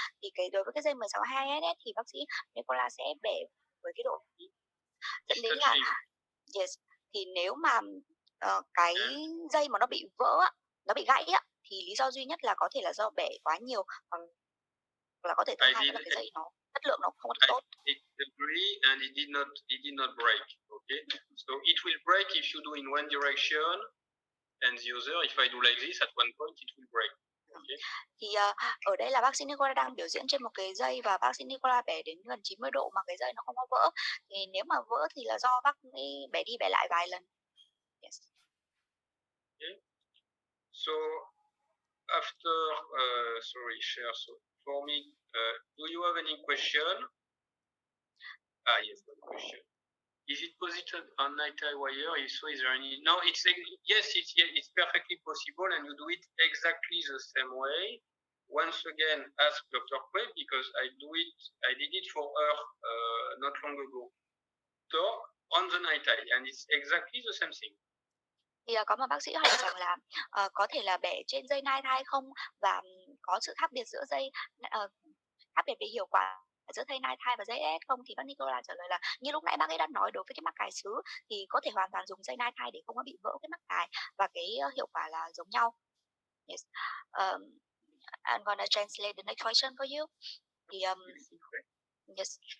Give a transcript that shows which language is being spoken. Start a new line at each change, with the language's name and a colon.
Vietnamese: Thì đối với cái dây 16-22SS thì bác sĩ Nicola sẽ bẻ với cái độ dẫn đến là yes. Thì nếu mà cái dây mà nó bị vỡ, nó bị gãy á, thì lý do duy nhất là có thể là do bẻ quá nhiều, hoặc là có thể thứ hai là cái dây nó chất lượng nó không có tốt.
English: I agree, and it did not break. Okay, so it will break if you do in one direction, and the other, if I do like this, at one point it will break. Okay.
Vietnamese: Thì ở đây là bác sĩ Nicola đang biểu diễn trên một cái dây và bác sĩ Nicola bẻ đến gần 90 độ mà cái dây nó không có vỡ. Thì nếu mà vỡ thì là do bác ấy bẻ đi bẻ lại vài lần.
English: Yes. Okay. So after, sorry, share. So for me, do you have any question? Yes, one question. Is it positioned on night tie wire? If so, is there any? No, yes, it's perfectly possible, and you do it exactly the same way. Once again, ask Dr. Quay because I did it for her not long ago. So on the night tie, and it's exactly the same thing.
Vietnamese: Thì có một bác sĩ hỏi rằng là có thể là bẻ trên dây nai thai không, và có sự khác biệt giữa dây khác biệt về hiệu quả giữa dây nai thai và dây S không. Thì bác Nicola trả lời là như lúc nãy bác ấy đã nói, đối với cái mắc cài sứ thì có thể hoàn toàn dùng dây nai thai để không có bị vỡ cái mắc cài, và cái hiệu quả là giống nhau.
English: Yes. I'm gonna translate the next question for you. Thì yes.